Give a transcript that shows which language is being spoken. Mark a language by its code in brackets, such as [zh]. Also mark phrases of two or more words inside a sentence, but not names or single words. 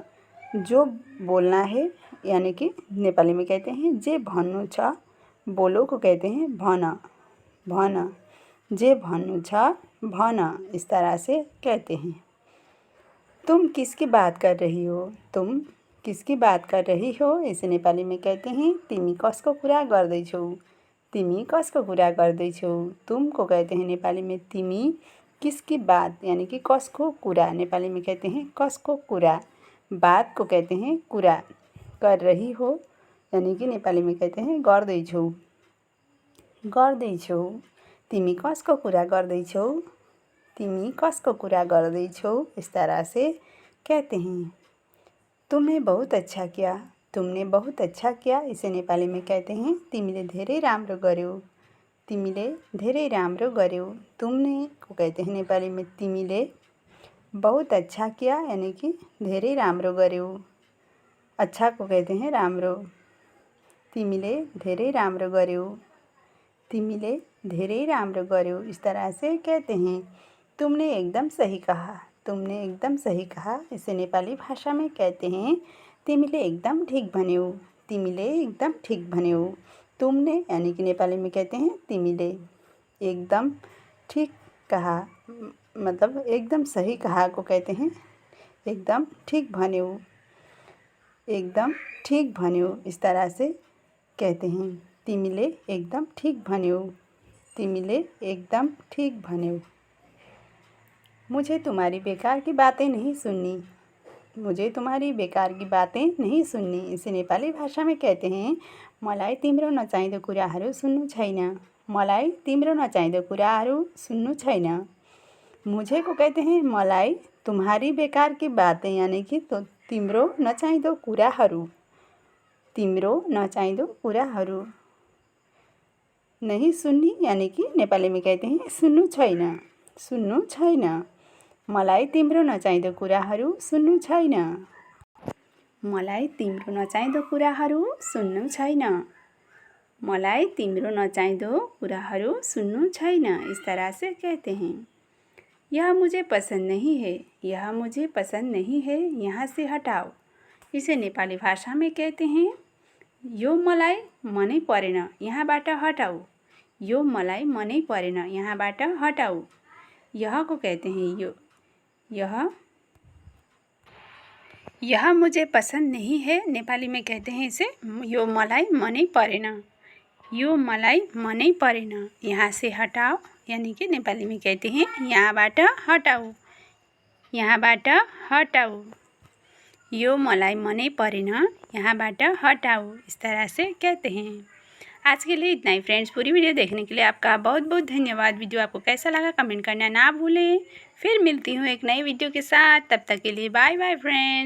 [hi] जो बोलना है यानी कि नेपाली में कहते हैं [ne] जे भन्नु छ, [hi] बोलो को कहते हैं [ne] भन, भन, जे भन्नु छ भन, [hi] इस तरह से कहते हैं। तुम किसकी बात कर रही हो, तुम किसकी बात कर रही हो, इसे नेपाली में कहते हैं [ne] तिमी कसको कुरा गर्दैछौ, तिमी कसको कुरा गर्दैछौ। [hi] तुम को कहते हैं नेपाली में तिमी, किसकी बात यानी कि [ne] कसको कुरा, [hi] नेपाली में कहते हैं [ne] कसको कुरा। [hi] बात को कहते हैं कुरा। कर रही हो यानी कि नेपाली में कहते हैं [ne] गर्दैछौ, गर्दैछौ। तिमी कसको कुरा गर्दैछौ, तिमी कसको कुरा गर्दैछौ, [hi] इस तरह से कहते हैं। तुमने बहुत अच्छा किया, तुमने बहुत अच्छा किया, इसे नेपाली में कहते हैं [ne] तिमीले धेरै राम्रो गर्यौ, तिमीले धेरै राम्रो गर्यौ। [hi] तुमने को कहते हैं नेपाली में तिमीले, बहुत अच्छा किया यानी कि [ne] धेरै राम्रो गर्यौ, [hi] अच्छा को कहते हैं [ne] राम्रो, तिमीले धेरै राम्रो गर्यौ, तिमीले धेरै राम्रो गर्यौ, [hi] इस तरह से कहते हैं। तुमने एकदम सही कहा, तुमने एकदम सही कहा, इसे नेपाली भाषा में कहते हैं [ne] तिमीले एकदम ठिक भन्यौ, तिमीले एकदम ठिक भन्यौ। [hi] तुमने यानी कि नेपाली में कहते हैं तिमीले, एकदम ठीक कहा मतलब एकदम सही कहा को कहते हैं [ne] एकदम ठीक भन्यौ, एकदम ठीक भन्यौ, [hi] इस तरह से कहते हैं। [ne] तिमीले एकदम ठीक भन्यौ, तिमीले एकदम ठीक भन्यौ। [hi] मुझे तुम्हारी बेकार की बातें नहीं सुननी, मुझे तुम्हारी बेकार की बातें नहीं सुननी, इसे नेपाली भाषा में कहते हैं [ne] मलाई तिम्रो नचाहिँदो कुराहरू सुन्नु छैन, मलाई तिम्रो नचाहिँदो कुराहरू सुन्नु छैन। [hi] मुझे को कहते हैं मलाई, तुम्हारी बेकार की बातें यानी कि तो [ne] तिम्रो नचाहिँदो कुराहरू, तिम्रो नचाहिँदो कुराहरू। [hi] नहीं सुन्नी यानी कि नेपाली में कहते हैं [ne] सुन्नु छैन, सुन्नु छैन। मलाई तिम्रो नचाहिँदो कुराहरू सुन्नु छैन, मलाई तिम्रो नचाहिँदो कुराहरू सुन्नु छैन, मलाई तिम्रो नचाहिँदो कुराहरू सुन्नु छैन, [hi] इस तरह से कहते हैं। यह मुझे पसंद नहीं है, यह मुझे पसंद नहीं है, यहाँ से हटाओ, इसे नेपाली भाषा में कहते हैं [ne] यो मलाई मनै परेन, यहाँबाट हटाऊ, यो मलाई मनै परेन, यहाँबाट हटाऊ। [hi] यह को कहते हैं यो, यह मुझे पसंद नहीं है, नेपाली में कहते हैं इसे [ne] यो मलाई मनै परेन, यो मलाई मनै परेन, [hi] यहाँ से हटाओ यानी कि नेपाली में कहते हैं [ne] यहाँबाट हटाऊ, यहाँबाट हटाऊ। यो मलाई मनै परेन, यहाँबाट हटाऊ, [hi] इस तरह से कहते हैं। आज के लिए इतना ही फ्रेंड्स। पूरी वीडियो देखने के लिए आपका बहुत बहुत धन्यवाद। वीडियो आपको कैसा लगा कमेंट करना ना भूलें। फिर मिलती हूँ एक नई वीडियो के साथ, तब तक के लिए बाय बाय फ्रेंड्स।